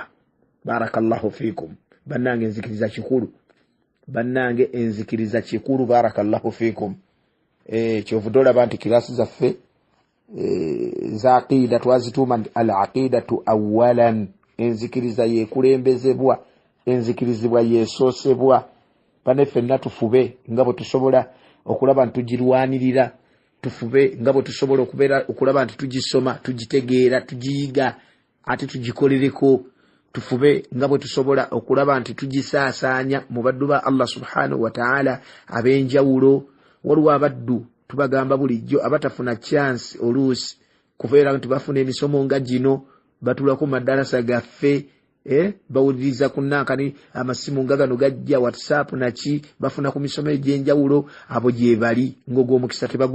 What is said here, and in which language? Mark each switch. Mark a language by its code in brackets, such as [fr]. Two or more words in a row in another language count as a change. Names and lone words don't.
[ar] بارك الله فيكم [lg] bannange enzikiriza kikulu [ar] بارك الله فيكم [lg] kyovuddwa olaba nti kirasi zaffe za aqida twazituuma [ar] العقيدة أولا [lg] enzikiriza yekulembezebwa enzikirizibwa yesoosebwa baneffe natufube nga bwe tusobola okulaba nti tugirwanirira tufube nga bwe tusobola okulaba nti tugisoma tugitegeera tugiyiga ate tugikolereko tufube nga bwe tusobola okulaba nti tugisaasaanya mu baddu ba [ar] الله سبحانه وتعالى [lg] ab'enjawulo waliwo abaddu tubagamba bulijjo abatafuna chance oluusi kubeera nti bafuna emisomo nga gino batulako madarasa gaffe bawuliriza kunankani amasimu nga gano gajja WhatsApp naki bafuna ku misomo egy'enjawulo abo gye bali ng'ogw'omukisa